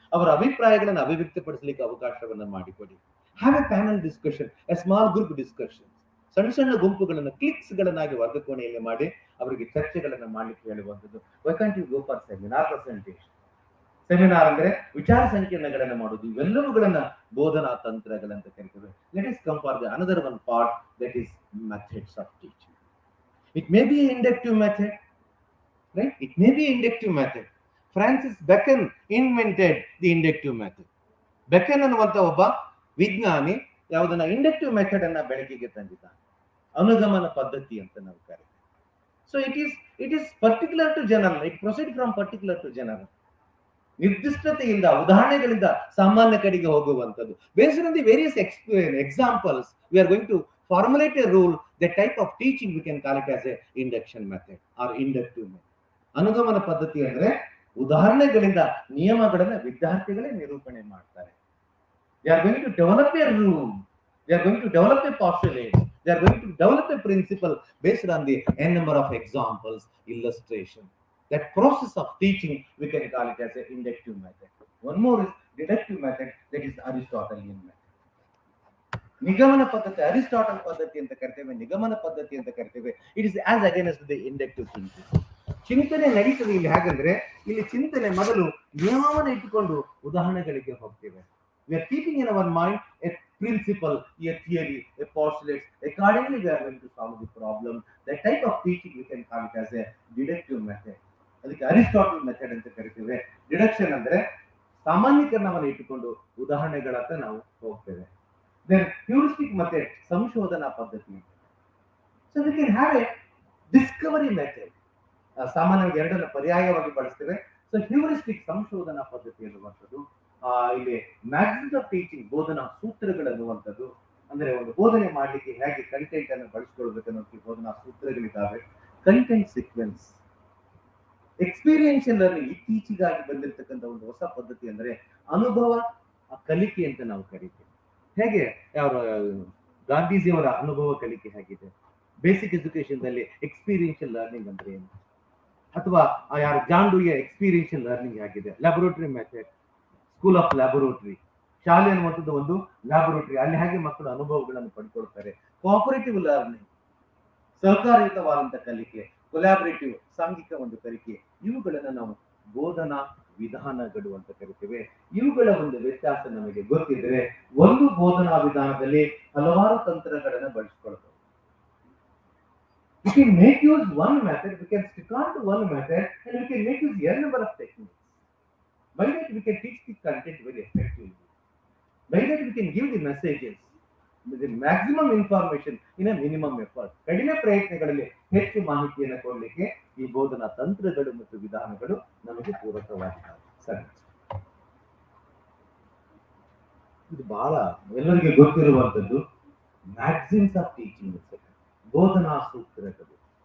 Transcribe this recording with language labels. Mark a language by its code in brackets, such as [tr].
[kn] ಅವರ ಅಭಿಪ್ರಾಯಗಳನ್ನು ಅಭಿವ್ಯಕ್ತಪಡಿಸಲಿಕ್ಕೆ ಅವಕಾಶವನ್ನ ಮಾಡಿಕೊಡಿ. [en] Have a panel discussion, a small group discussion. [kn] ಸಣ್ಣ ಸಣ್ಣ ಗುಂಪುಗಳನ್ನು ಕ್ಲಿಕ್ಸ್ ಗಳನ್ನಾಗಿ ವರ್ಗಕೋಣೆಯಲ್ಲಿ ಮಾಡಿ ಅವರಿಗೆ ಚರ್ಚೆಗಳನ್ನ ಮಾಡ್ಲಿಕ್ಕೆ ಹೇಳುವಂಥದ್ದು. [en] Why can't you go for seminar presentation? [kn] Seminar ಅಂದ್ರೆ ವಿಚಾರ ಸಂಕಿರಣಗಳನ್ನ ಮಾಡುವುದು. ಇವೆಲ್ಲವುಗಳನ್ನ ಬೋಧನಾ ತಂತ್ರಗಳಂತ ಕರಿತೇವೆ. [en] Let us come for the another one part, that is methods of teaching. It may be an inductive method, right? It may be an inductive method. Francis Bacon invented the inductive method. [kn] Bacon ಅನ್ನುವಂತ ಒಬ್ಬ ವಿಜ್ಞಾನಿ ಯಾವುದನ್ನ inductive method ಅನ್ನ ಬೆಳಕಿಗೆ ತಂದಿದ್ದಾನೆ. ಅನುಗಮನ ಪದ್ಧತಿ ಅಂತ ನಾವು ಕರೀತೀವಿ. [en] So it is particular to general. It proceed from particular to general. [kn] ನಿರ್ದಿಷ್ಟತೆಯಿಂದ, ಉದಾಹರಣೆಗಳಿಂದ ಸಾಮಾನ್ಯ ಕಡೆಗೆ ಹೋಗುವಂಥದ್ದು. [en] Based on the various examples we are going to formulate a rule. That type of teaching we can call it as a induction method or inductive method. [kn] ಅನುಗಮನ ಪದ್ಧತಿ ಅಂದ್ರೆ ಉದಾಹರಣೆಗಳಿಂದ ನಿಯಮಗಳನ್ನ ವಿದ್ಯಾರ್ಥಿಗಳೇ ನಿರೂಪಣೆ ಮಾಡ್ತಾರೆ. [en] They are going to develop a rule. They are going to develop a postulate. They are going to develop a principle based on the n number of examples, illustration. That process of teaching we can call it as an inductive method. One more is deductive method, that is Aristotelian method. [kn] ನಿಗಮನ ಪದ್ಧತಿ, Aristotle ಪದ್ಧತಿ ಅಂತ ಕರಿತೇವೆ, ನಿಗಮನ ಪದ್ಧತಿ ಅಂತ ಕರಿತೇವೆ. [en] It is as against the inductive thinking. [kn] ಚಿಂತನೆ ನಡೀತದೆ ಇಲ್ಲಿ. ಹಾಗಂದ್ರೆ ಇಲ್ಲಿ ಚಿಂತನೆ ಮೊದಲು ನಿಯಮವನ್ನು ಇಟ್ಟುಕೊಂಡು ಉದಾಹರಣೆಗಳಿಗೆ ಹೋಗ್ತೇವೆ. [en] We are keeping in our mind a principle, a theory, a postulate. Accordingly, we are going to solve the problem. That type of teaching we can call it as a deductive method. [kn] ಅದಕ್ಕೆ Aristotle method ಅಂತ ಕರಿತೇವೆ. Deduction ಅಂದ್ರೆ ಸಾಮಾನ್ಯೀಕರಣವನ್ನು ಇಟ್ಟುಕೊಂಡು ಉದಾಹರಣೆಗಳತ್ತ ನಾವು ಹೋಗ್ತೇವೆ. [en] Then heuristic method, ಸಂಶೋಧನಾ ಪದ್ಧತಿ. So we can have a discovery method. [kn] ಸಾಮಾನ್ಯವಾಗಿ ಎರಡನ್ನ ಪರ್ಯಾಯವಾಗಿ ಬಳಸ್ತೇವೆ. ಸೊ ಹ್ಯೂರಿಸ್ಟಿಕ್, ಸಂಶೋಧನಾ ಪದ್ಧತಿ ಅನ್ನುವಂಥದ್ದು. ಇಲ್ಲಿ ಮ್ಯಾಥಡ್ಸ್ ಆಫ್ ಟೀಚಿಂಗ್, ಬೋಧನಾ ಸೂತ್ರಗಳನ್ನುವಂಥದ್ದು. ಅಂದ್ರೆ ಒಂದು ಬೋಧನೆ ಮಾಡ್ಲಿಕ್ಕೆ ಹೇಗೆ ಕಂಟೆಂಟ್ ಅನ್ನು ಬಳಸ್ಕೊಳ್ಬೇಕನ್ನೋ ಬೋಧನಾ ಸೂತ್ರಗಳಿದ್ದಾವೆ. ಕಂಟೆಂಟ್ ಸೀಕ್ವೆನ್ಸ್, ಎಕ್ಸ್ಪೀರಿಯನ್ಷಿಯಲ್ ಲರ್ನಿಂಗ್ ಇತ್ತೀಚೆಗಾಗಿ ಬಂದಿರತಕ್ಕಂಥ ಒಂದು ಹೊಸ ಪದ್ಧತಿ ಅಂದ್ರೆ ಅನುಭವ ಕಲಿಕೆ ಅಂತ ನಾವು ಕರಿತೀವಿ. ಹೇಗೆ ಗಾಂಧೀಜಿಯವರ ಅನುಭವ ಕಲಿಕೆ ಹೇಗಿದೆ, ಬೇಸಿಕ್ ಎಜುಕೇಶನ್ ದಲ್ಲಿ ಎಕ್ಸ್ಪೀರಿಯನ್ಷಿಯಲ್ ಲರ್ನಿಂಗ್ ಅಂದ್ರೆ ಏನು, ಅಥವಾ ಯಾರು ಜಾನ್ ಡೂಯ ಎಕ್ಸ್ಪೀರಿಯನ್ಷಿಯಲ್ ಲರ್ನಿಂಗ್ ಆಗಿದೆ, laboratory method, school of laboratory, ಶಾಲೆ ಅನ್ನುವಂಥದ್ದು ಒಂದು ಲ್ಯಾಬೊರೇಟರಿ, ಅಲ್ಲಿ ಹಾಗೆ ಮಕ್ಕಳು ಅನುಭವಗಳನ್ನು ಪಡ್ಕೊಳ್ತಾರೆ. ಕೋಆಪರೇಟಿವ್ ಲರ್ನಿಂಗ್, ಸಹಕಾರಯುತವಾದಂತಹ ಕಲಿಕೆ, ಕೊಲಾಬರೇಟಿವ್ ಸಾಂಘಿಕ ಒಂದು ಕಲಿಕೆ, ಇವುಗಳನ್ನ ನಾವು ಬೋಧನಾ ವಿಧಾನಗಳು ಅಂತ ಕರಿತೇವೆ. ಇವುಗಳ ಒಂದು ವ್ಯತ್ಯಾಸ ನಮಗೆ ಗೊತ್ತಿದ್ರೆ ಒಂದು ಬೋಧನಾ ವಿಧಾನದಲ್ಲಿ ಹಲವಾರು ತಂತ್ರಗಳನ್ನು ಬಳಸಿಕೊಳ್ಬಹುದು. [en] We can make use one method, we can stick on to one method, and we can make use n number of techniques. By that we can teach the content very effectively. By that we can give the messages with the maximum information in a minimum effort. [kn] ಕಡಿಮೆ ಪ್ರಯತ್ನಗಳಲ್ಲಿ ಹೆಚ್ಚು ಮಾಹಿತಿಯನ್ನು ಕೊಡಲಿಕ್ಕೆ ಈ ಬೋಧನಾ ತಂತ್ರಗಳು ಮತ್ತು ವಿಧಾನಗಳು ನಮಗೆ ಪೂರಕವಾಗಿವೆ. ಸರಿ, ಇದು ಬಹಳ ಎಲ್ಲರಿಗೆ ಗೊತ್ತಿರುವಂತದ್ದು ಮ್ಯಾಕ್ಸಿಮ್ಸ್ ಆಫ್ ಟೀಚಿಂಗ್, ಬೋಧನಾ ಸೂತ್ರಗಳು.